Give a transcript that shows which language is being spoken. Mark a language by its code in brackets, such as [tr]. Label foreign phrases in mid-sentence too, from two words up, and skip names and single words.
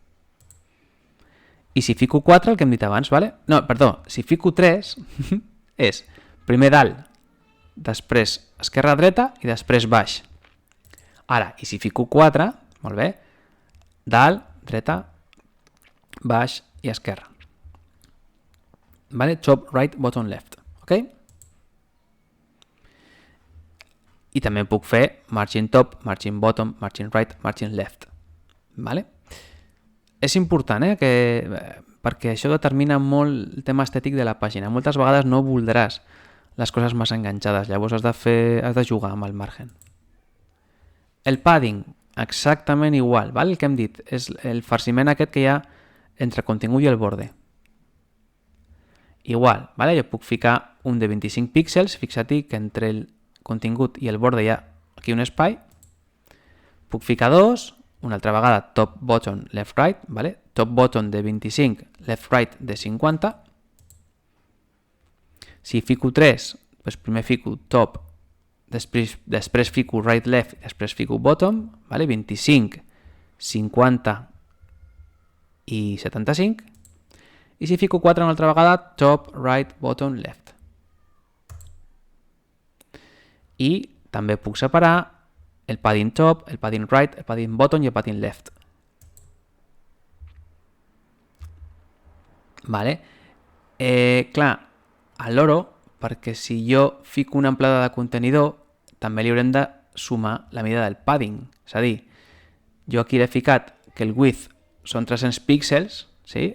[ca] I si fico 4, el que hem dit abans, vale? No, perdó, si fico 3 és primer dalt després esquerra-dreta i després baix. Ara, i si fico 4, molt bé, dalt, dreta, baix i esquerra. Vale? [en] Top, right, bottom, left. [ca] Ok? I també puc fer [en] margin top, margin bottom, margin right, margin left. [ca] Vale? És important, perquè això determina molt el tema estètic de la pàgina. Moltes vegades no voldràs les coses massa enganxades, llavors has de jugar amb el margen. El padding, exactament igual, val? El que hem dit, és el farciment aquest que hi ha entre contingut i el borde. Igual, vale? Jo puc ficar un de 25 píxels, fixa't que entre el contingut i el borde hi ha aquí un espai. Puc ficar dos, una altra vegada [en] top, bottom, left, right, [ca] vale? [en] Top, bottom [ca] de 25, [en] left, right [ca] de 50. Si fico 3, doncs primer fico top, després fico [en] right, left, [ca] després fico bottom, vale? 25, 50 i 75. I si fico 4 una altra vegada, [en] top, right, bottom, left. [ca] I també puc separar el [en] padding top, [ca] el [en] padding right, [ca] el [en] padding bottom [ca] i el [en] padding left. [ca] Vale? Clar, a l'oro, perquè si jo fico una amplada de contenidor, també li haurem de sumar la mida del padding. És a dir, jo aquí he ficat que el width són 300 píxels, sí?